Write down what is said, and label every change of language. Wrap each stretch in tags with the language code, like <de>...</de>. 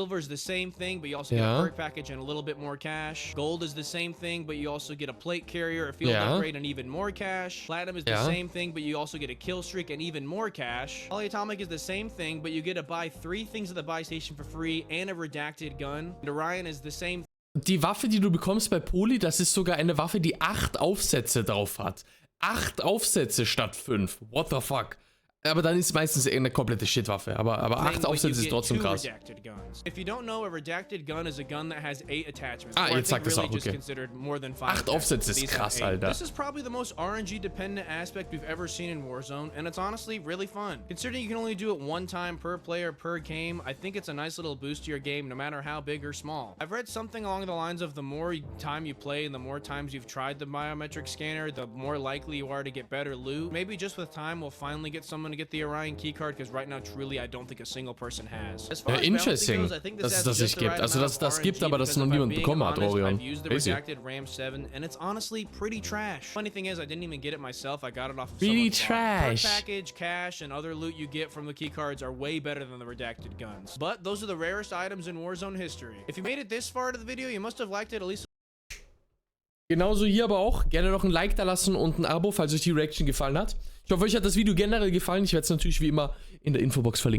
<en>Silver is the same thing, but you also get a perk package and a little bit more cash. Gold is the same thing, but you also get a plate carrier, a field upgrade, and even more cash. Platinum is the same thing, but you also get a kill streak and even more cash. Polyatomic is the same thing, but you get to buy 3 things at the buy station for free and a redacted gun. And Orion is the same.</en> <de>Die Waffe, die du bekommst bei Poly, das ist sogar eine Waffe, die 8 Aufsätze drauf hat. 8 Aufsätze statt 5.</de> <en>What the fuck?</en> <de>Aber dann ist meistens eine komplette Shitwaffe. Aber 8 Aufsätze ist trotzdem krass. Jetzt sagt es auch, okay. 8 Aufsätze ist krass, Alter.</de> <en>This is probably the most RNG-dependent aspect we've ever seen in Warzone, and it's honestly really fun. Considering you can only do it 1 time per player per game, I think it's a nice little boost to your game, no matter how big or small. I've read something along the lines of the more time you play and the more times you've tried the biometric scanner, the more likely you are to get better loot. Maybe just with time, we'll finally get someone to get the Orion keycard, because right now truly I don't think a single person has. As far as</en> <de>interesting, dass es das nicht gibt. Also dass das gibt, aber dass es noch niemand bekommen hat, Orion.</de> <en>I've used the redacted Ram 7 and it's honestly pretty trash. Funny thing is, I didn't even get it myself. I got it off of someone's trash. Perk package, cash, and other loot you get from the keycards are way better than the redacted guns. But those are the rarest items in Warzone history. If you made it this far to the video, you must have liked it at least.</en> <de>Genauso hier aber auch. Gerne noch ein Like da lassen und ein Abo, falls euch die Reaction gefallen hat. Ich hoffe, euch hat das Video generell gefallen. Ich werde es natürlich wie immer in der Infobox verlinken. Und wir sehen uns auf jeden Fall im nächsten Video oder im Livestream.</de>